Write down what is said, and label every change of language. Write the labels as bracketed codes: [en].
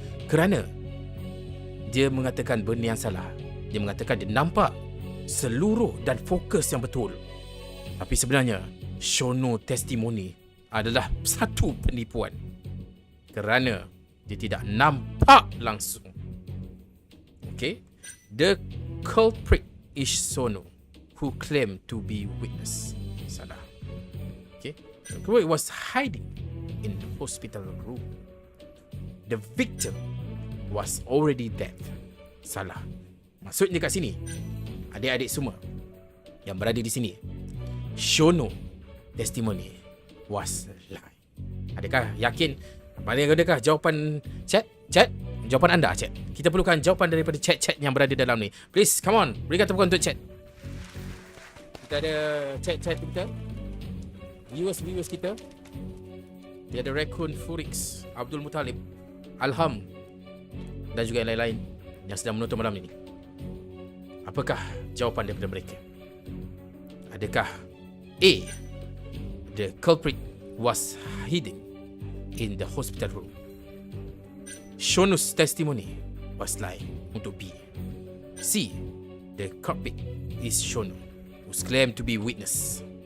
[ms] Kerana dia mengatakan benda yang salah. Dia mengatakan dia nampak seluruh dan fokus yang betul. Tapi sebenarnya Shono testimoni adalah satu penipuan. Kerana dia tidak nampak langsung. [en] Okay? The culprit is Shono, who claimed to be witness. Salah. Okay? The culprit was hiding in the hospital room. The victim was already dead. [ms] Salah. Maksudnya kat sini, adik-adik semua yang berada di sini, [en] Shono testimony was lie. [ms] Adakah yakin? Adakah jawapan chat? Jawapan anda, chat. Kita perlukan jawapan daripada chat-chat yang berada dalam ni. [en] Please, come on. [ms] Berikan tepukan untuk chat. Kita ada chat-chat kita. Viewers kita. Dia ada Raccoon Furix, Abdul Muttalib, Alham dan juga yang lain-lain yang sedang menonton malam ini. Apakah jawapan daripada mereka? Adakah [en] A, the culprit was hidden in the hospital room? Shono's testimony was lie [ms] untuk B. [en] C, the culprit is Shono, who's claimed to be witness.